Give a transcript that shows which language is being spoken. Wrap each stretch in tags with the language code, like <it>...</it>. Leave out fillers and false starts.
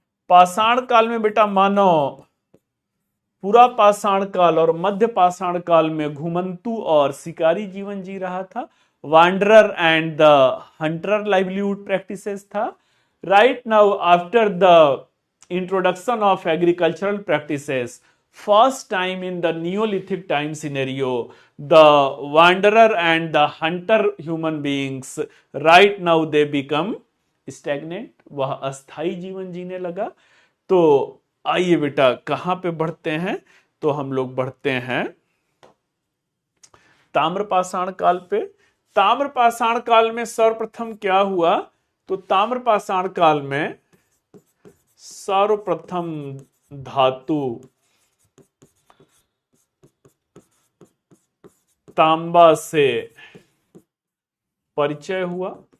<hi>पाषाण काल में बेटा मानव पूरा पाषाण काल और मध्य पाषाण काल में घुमंतु और शिकारी जीवन जी रहा था।</hi> <en>Wanderer and the hunter livelihood practices था। Right now after the introduction of agricultural practices, first time in the Neolithic time scenario, the wanderer and the hunter human beings, right now they become stagnant,</en> <hi>वह अस्थाई जीवन जीने लगा। तो आइए बेटा कहां पे बढ़ते हैं, तो हम लोग बढ़ते हैं ताम्रपाषाण काल पे। ताम्रपाषाण काल में सर्वप्रथम क्या हुआ, तो ताम्रपाषाण काल में सर्वप्रथम धातु तांबा से परिचय हुआ।</hi>